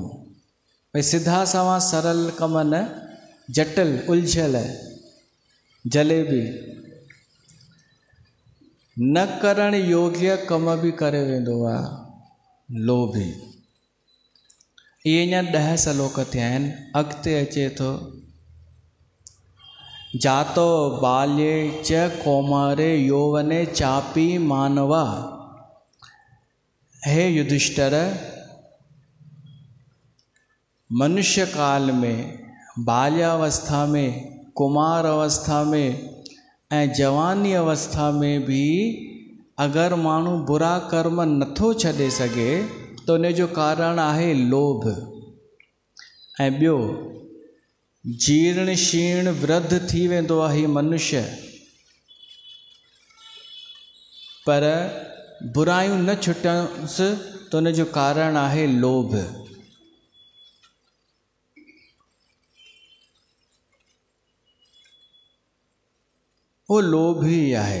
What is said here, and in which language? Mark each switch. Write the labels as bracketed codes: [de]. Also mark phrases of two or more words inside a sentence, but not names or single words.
[sd] भई सिधा सवा सरल कम न, जटिल उलझियल जलेबी न करण योग्य कम बि करे वेंदो आहे लोभी। इहे अञा 10 श्लोक थिया आहिनि। अॻिते अचे थो, [sa] जातो बाल्ये च कौमारे यौवने चापी मानवा। [sd] हे युधिष्ठिर, मनुष्य काल में, बाल्यावस्था में, कुमार अवस्था में ऐं जवानी अवस्था में भी अगर माण्हू बुरा कर्म नथो छॾे सघे त उन जो कारण आहे लोभ। ऐं ॿियो, जीर्ण शीर्ण वृद्ध थी वेंदो आहे मनुष्य, पर बुरायूं न छुटसि त उन जो कारण आहे लोभ। वो लोभ ही आहे।